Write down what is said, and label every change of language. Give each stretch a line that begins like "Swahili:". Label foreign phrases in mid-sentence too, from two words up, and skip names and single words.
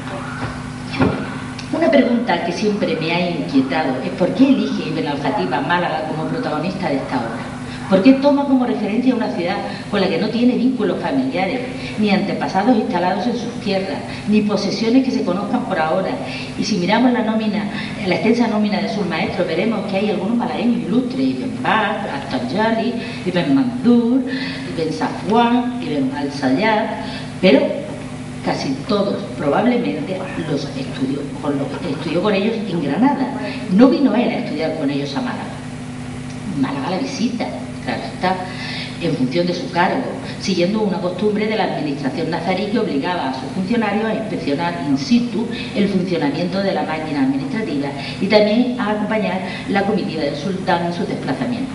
Spanish: Una pregunta que siempre me ha inquietado es ¿por qué elige Ibn al-Jatib a Málaga como protagonista de esta obra? ¿Por qué toma como referencia una ciudad con la que no tiene vínculos familiares, ni antepasados instalados en sus tierras, ni posesiones que se conozcan por ahora? Y si miramos la extensa nómina de sus maestros, veremos que hay algunos malagueños ilustres: Ibn Badr, At-Tajali, Ibn Mandur, Ibn Safwan, Ibn al-Sayyad, pero casi todos probablemente los estudió con ellos en Granada. No vino él a estudiar con ellos a Málaga. Málaga la visita, claro está, en función de su cargo, siguiendo una costumbre de la administración nazarí que obligaba a sus funcionarios a inspeccionar
Latin: in situ
Spanish: el funcionamiento de la máquina administrativa y también a acompañar la comitiva del sultán en sus desplazamientos.